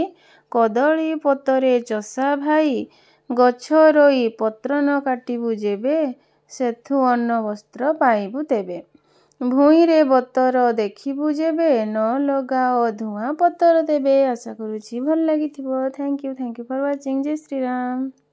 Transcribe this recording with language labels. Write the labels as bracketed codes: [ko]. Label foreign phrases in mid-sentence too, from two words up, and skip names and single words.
[or] କଦଳୀ ପତରେ ଚଷା ଭାଇ। ଗଛ ରୋଇ ପତ୍ର ନ କାଟିବୁ ଯେବେ ସେଥୁ ଅନ୍ନ ବସ୍ତ୍ର ପାଇବୁ ତେବେ। ଭୂଇଁରେ ବତର ଦେଖିବୁ ଯେବେ ନ ଲଗାଅ ଧୁଆଁ ପତର ଦେବେ। ଆଶା କରୁଛି ଭଲ ଲାଗିଥିବ। [en] thank you for watching. [hi] जय श्री राम।